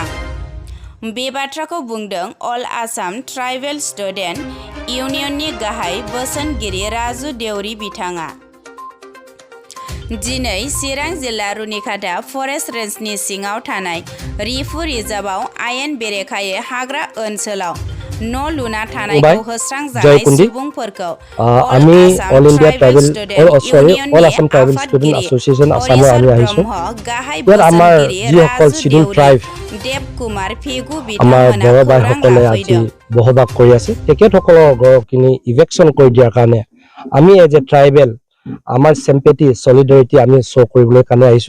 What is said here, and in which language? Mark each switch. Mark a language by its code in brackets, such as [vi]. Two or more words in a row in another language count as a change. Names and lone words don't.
[brx] बे बाथ्राखौ बुंदों अल आसाम ट्राइबेल स्टुडेन्ट इउनियननि गाहाय बोसोनगिरि राजु देउरी बिथाङा। दिनै चिरां जिल्ला रुनिखाता फरेस्ट रेन्जनि सिङाव थानाय रिफु रिजार्भआव आयेन बेरेखायै हाग्रा ओनसोलाव न' लुना थानायखौ होस्रांजानाय सुबुंफोरखौ [as] আমি অল ইন্ডিয়া ট্রাইবেল অল আসাম ট্রাইবেল স্টুডেন্ট এসোসিয়েশন আসামৰ আমি আহিছো। ইয়াত আমাৰ যিসকল [en] schedule tribe [as] দেৱকুমাৰ ফেগু আমাৰ বিধানমনা বড়ো ভাইসকলে আজি বসবাস কৰি আছে তেখেতসকলৰ ঘৰখিনি ইভেকশ্যন কৰি দিয়াৰ কাৰণে আমি [en] as a tribal [as] আমাৰ [en] sympathy solidarity [as] আমি শ্ব' কৰিবলৈ কাৰণে আহিছো।